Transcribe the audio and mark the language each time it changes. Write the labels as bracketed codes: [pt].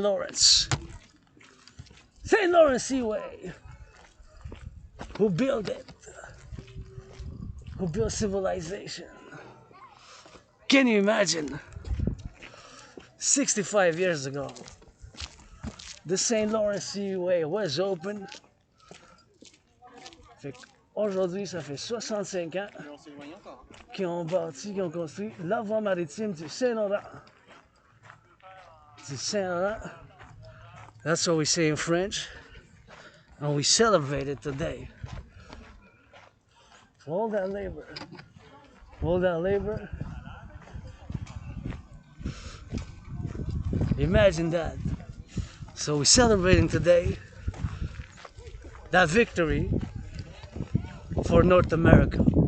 [en] Lawrence Seaway, who built it, who built civilization. Can you imagine? 65 years ago, the St. Lawrence Seaway was open. [fr] Aujourd'hui, ça fait 65 ans qu'ils ont bâti, qu'ils ont construit la voie maritime du Saint-Laurent. Du Saint-Laurent. [en] That's what we say in French. And we celebrate it today. For all that labor. All that labor. Imagine that. So we're celebrating today that victory for North America.